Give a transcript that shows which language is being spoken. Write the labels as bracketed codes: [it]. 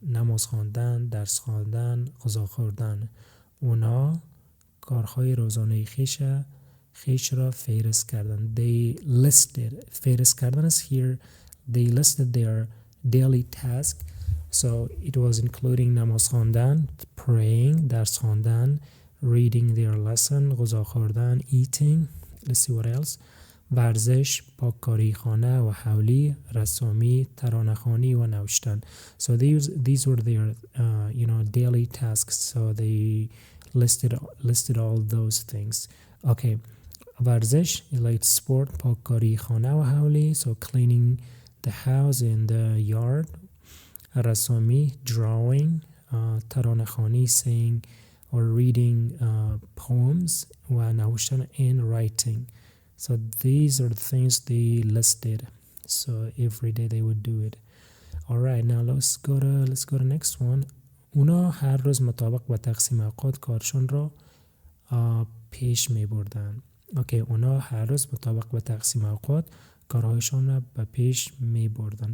[fa] نماز خواندن، درس خواندن، غذا خوردن. اونا کارهای روزانه خیش را فهرست کردن. [en] They listed. [fa] فهرست کردن [en] is here. They listed their daily task. So it was including [fa] نماز خواندن, [en] praying, [fa] درس خواندن, [en] reading their lesson, [fa] غذا خوردن, [en] eating. Let's see what else. [fa] ورزش، پاککاری خانه و حولی، رسامی، ترانه‌خوانی و نوشتن. [en] So these were their daily tasks. So they listed all those things. Okay. ورزش like sport, [fa] پاککاری خانه و حولی, [en] so cleaning the house and the yard. رسامی, drawing. ترانه‌خوانی, saying or reading poems. [fa] و نوشتن [en] and writing. So these are the things they listed. So every day they would do it. All right, now let's go to next one. [fa] اونا هر روز مطابق با تقسیم اوقات کارشون را پیش می بردن. Okay, اونا هر روز مطابق با تقسیم اوقات کارهایشون را به پیش می بردن.